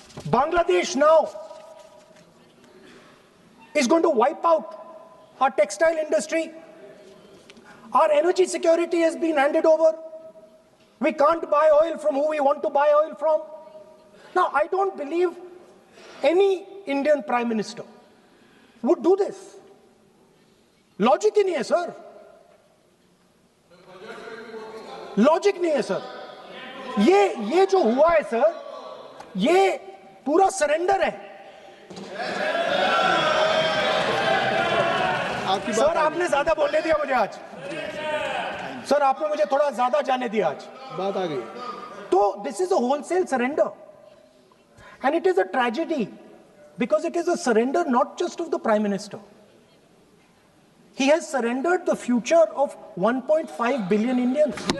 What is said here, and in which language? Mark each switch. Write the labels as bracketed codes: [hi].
[en] Bangladesh now is going to wipe out our textile industry. Our energy security has been handed over. We can't buy oil from who we want to buy oil from. Now, I don't believe any Indian Prime Minister would do this. [hi] Logic ही नहीं है sir. Logic नहीं है sir. ये जो हुआ है sir, ये पूरा सरेंडर है. सर आपने ज्यादा बोलने दिया मुझे आज. सर आपने मुझे थोड़ा ज्यादा जाने दिया आज. बात आ गई. [en] तो this is a wholesale surrender, and it is a tragedy because it is a surrender not just of the Prime Minister. He has surrendered the future of 1.5 billion Indians.